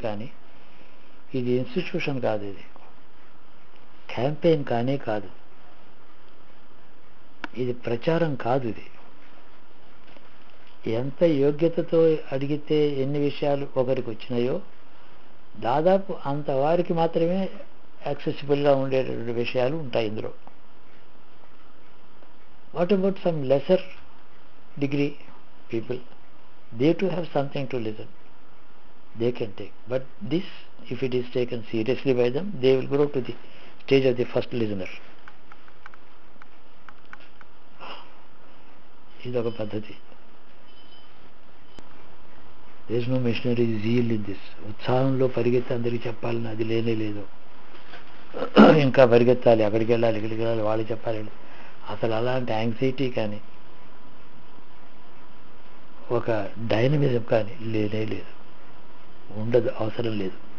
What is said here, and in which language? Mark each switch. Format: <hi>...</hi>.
<te>కానీ ఇది ఇన్స్టిట్యూషన్ కాదు, ఇది క్యాంపెయిన్ కానీ కాదు, ఇది ప్రచారం కాదు. ఇది ఎంత యోగ్యతతో అడిగితే ఎన్ని విషయాలు ఒకరికి వచ్చినాయో దాదాపు అంతవారికి మాత్రమే యాక్సెసిబుల్గా ఉండేటువంటి విషయాలు ఉంటాయి ఇందులో.</te> <en>What about some lesser degree people, they too have something to listen, they can take. But this, if it is taken seriously by them, they will grow to the stage of the first listener.</en> <te>ఇదొక పద్ధతి.</te> <en>there is no missionary zeal in this.</en> <te>ఉత్సాహంలో పరిగెత్తి అందరికీ చెప్పాలని అది లేనే లేదు. ఇంకా పరిగెత్తాలి, అక్కడికి వెళ్ళాలి, ఇక్కడికి వెళ్ళాలి, వాళ్ళు చెప్పాలి. అసలు అలాంటి యాంగ్జైటీ కానీ ఒక డైనమిజం కానీ లేనే లేదు, ఉండదు, అవసరం లేదు.</te>